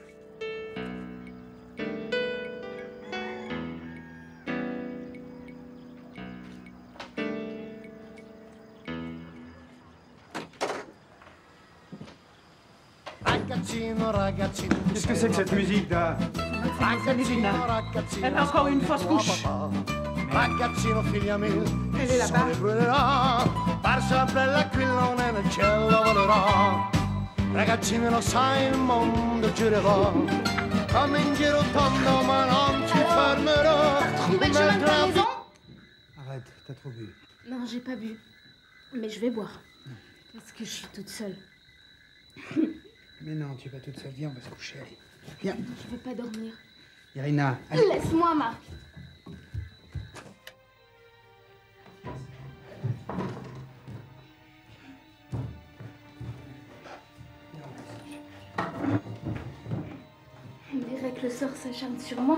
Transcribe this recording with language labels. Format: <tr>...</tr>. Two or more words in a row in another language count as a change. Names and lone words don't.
<fr>Qu'est-ce que c'est que cette musique, là? Elle a encore une fausse couche.</fr> <it>Ragazzino, figlia mia,</it> <fr>Elle est là-bas.</fr> <it>sole brillerà, per sempre l'aquilone nel cielo volerà. Ragazzino, lo sai, il mondo girerà, come in giro tondo, ma non ci fermerà.</it> <fr>Trouvé le chemin de ta maison? Arrête, t'as trop bu. Non, j'ai pas bu. Mais je vais boire. Parce que je suis toute seule. Mais non, tu vas toute seule. Viens, on va se coucher. Allez, viens. Je veux pas dormir. Irina, allez. Laisse-moi, Marc. On dirait que le sort s'acharne sur moi.</fr>